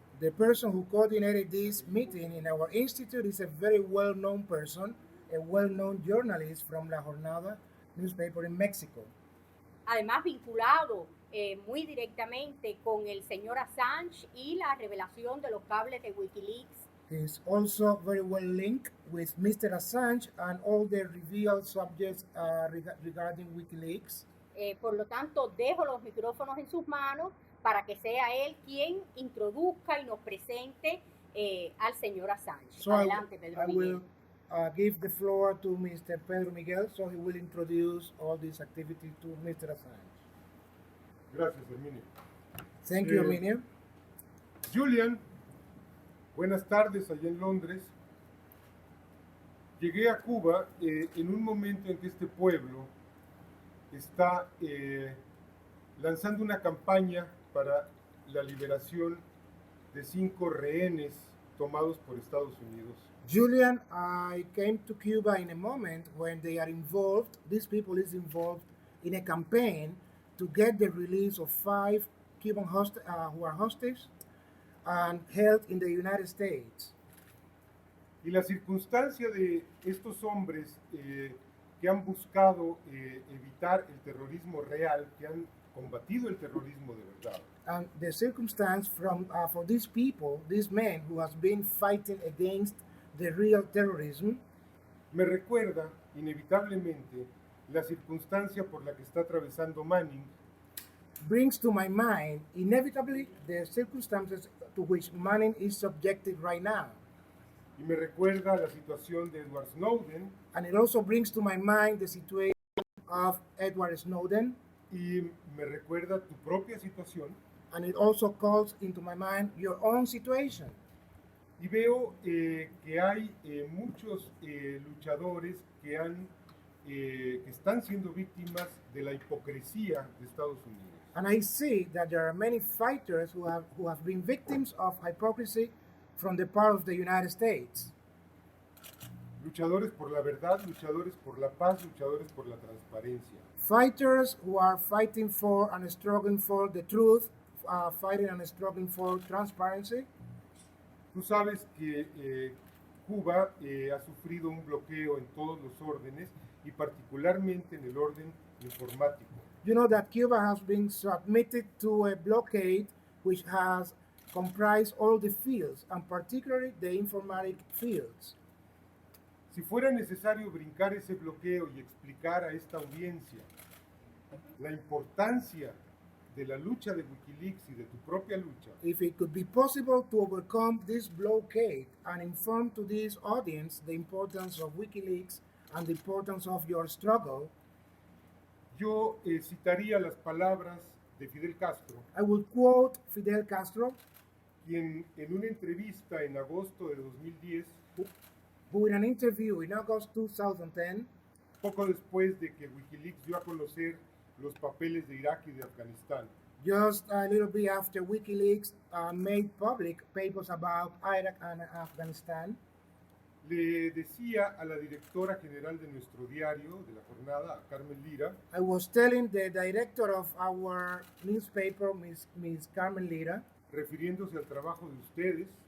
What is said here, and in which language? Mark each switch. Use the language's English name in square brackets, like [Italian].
[English] The person who coordinated this meeting in our institute is a very well-known person, a well-known journalist from La Jornada newspaper in Mexico. [Spanish] Además vinculado muy directamente con el señor Assange y la revelación de los cables de Wikileaks. [English] He's also very well linked with Mr. Assange and all the revealed subjects regarding Wikileaks. [Spanish] Por lo tanto, dejo los micrófonos en sus manos para que sea él quien introduzca y nos presente al señor Assange. [English] So [Spanish] adelante, Pedro Miguel. [English] I will give the floor to Mr. Pedro Miguel, so he will introduce all this activity to Mr. Assange. [Spanish] Gracias, Herminio. [English] Thank you, Herminio. [Spanish] Julian, buenas tardes allá en Londres. Llegué a Cuba en un momento en que este pueblo está lanzando una campaña para la liberación de 5 rehenes tomados por Estados Unidos. [English] Julian, I came to Cuba in a moment when they are involved, these people is involved in a campaign to get the release of 5 Cuban who are hostages and held in the United States. [Spanish] Y la circunstancia de estos hombres que han buscado evitar el terrorismo real, que han combatido el terrorismo de verdad. [English] And the circumstance for these people, these men who has been fighting against the real terrorism, [Spanish] me recuerda inevitablemente la circunstancia por la que está atravesando Manning. [English] Brings to my mind inevitably the circumstances to which Manning is subjected right now. [Spanish] Y me recuerda la situación de Edward Snowden. [English] And it also brings to my mind the situation of Edward Snowden. [Spanish] Y me recuerda tu propia situación. [English] And it also calls into my mind your own situation. [Spanish] Y veo que hay muchos luchadores que están siendo víctimas de la hipocresía de Estados Unidos. [English] And I see that there are many fighters who have been victims of hypocrisy from the part of the United States. [Spanish] Luchadores por la verdad, luchadores por la paz, luchadores por la transparencia. [English] Fighters who are fighting for and struggling for the truth, fighting and struggling for transparency. [Spanish] Tú sabes que Cuba ha sufrido un bloqueo en todos los órdenes y particularmente en el orden informático. [English] You know that Cuba has been submitted to a blockade which has comprised all the fields, and particularly the informatic fields. [Spanish] Si fuera necesario brincar ese bloqueo y explicar a esta audiencia la importancia de la lucha de Wikileaks y de tu propia lucha, [English] If it could be possible to overcome this blockade and inform to this audience the importance of Wikileaks and the importance of your struggle, [Spanish] yo citaría las palabras de Fidel Castro, [English] I will quote Fidel Castro, [Spanish] quien en una entrevista en agosto de 2010, [English] who in an interview in August 2010, [Spanish] poco después de que Wikileaks dio a conocer los papeles de Irak y de Afganistán, [English] just a little bit after Wikileaks made public papers about Iraq and Afghanistan, [Spanish] le decía a la directora general de nuestro diario, de la jornada, a Carmen Lira, [English] I was telling the director of our newspaper, Ms. Carmen Lira, [Spanish] refiriéndose al trabajo de ustedes,